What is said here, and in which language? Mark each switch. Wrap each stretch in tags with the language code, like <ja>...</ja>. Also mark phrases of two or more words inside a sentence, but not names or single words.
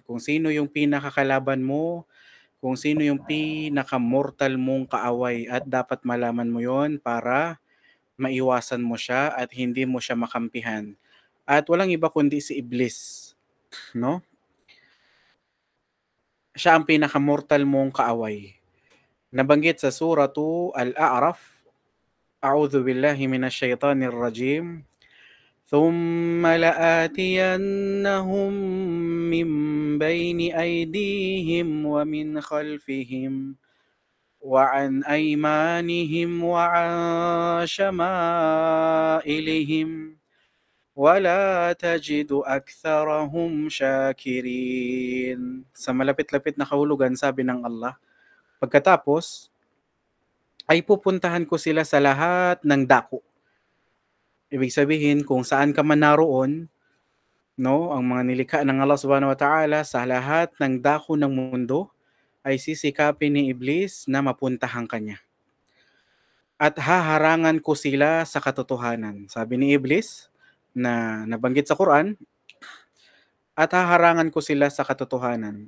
<tl>Kung sino yung pinakakalaban mo, kung sino yung pinaka-mortal mong kaaway, at dapat malaman mo yon para maiwasan mo siya at hindi mo siya makampihan. At walang iba kundi si Iblis, no? Siya ang pinaka-mortal mong kaaway. Nabanggit sa suratu Al-A'raf,</tl> <ar>أعوذ بالله من الشيطان الرجيم. ثم لآتينهم من بين أيديهم ومن خلفهم وعن أيمانهم وعن شمائلهم ولا تجد أكثرهم شاكرين.</ar> <tl>Sa malapit-lapit na kahulugan, sabi ng Allah, pagkatapos ay pupuntahan ko sila sa lahat ng dako. Ibig sabihin, kung saan ka man naroon, no, ang mga nilikha ng Allah</tl> <ar>سبحانه وتعالى,</ar> <tl>sa lahat ng dako ng mundo ay sisikapin ni Iblis na mapuntahan kanya. At haharangan ko sila sa katotohanan. Sabi ni Iblis na nabanggit sa Quran, at haharangan ko sila sa katotohanan.</tl>